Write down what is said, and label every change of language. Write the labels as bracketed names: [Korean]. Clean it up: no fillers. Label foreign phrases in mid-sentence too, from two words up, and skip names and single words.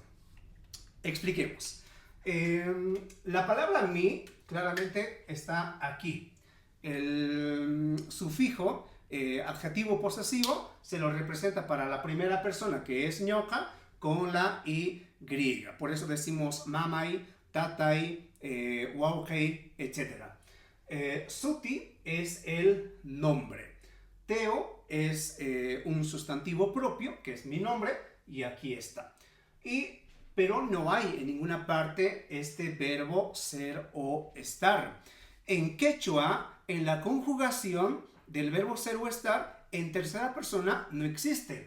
[Spanish] Expliquemos. La palabra mi claramente está aquí. El sufijo adjetivo posesivo se lo representa para la primera persona, que es ñoka, con la y. Por eso decimos mamai, tatai, waukei, etc. Suti es el nombre. Teo es un sustantivo propio, que es mi nombre, y aquí está. Pero no hay en ninguna parte este verbo ser o estar. En quechua, en la conjugación del verbo ser o estar, en tercera persona no existe.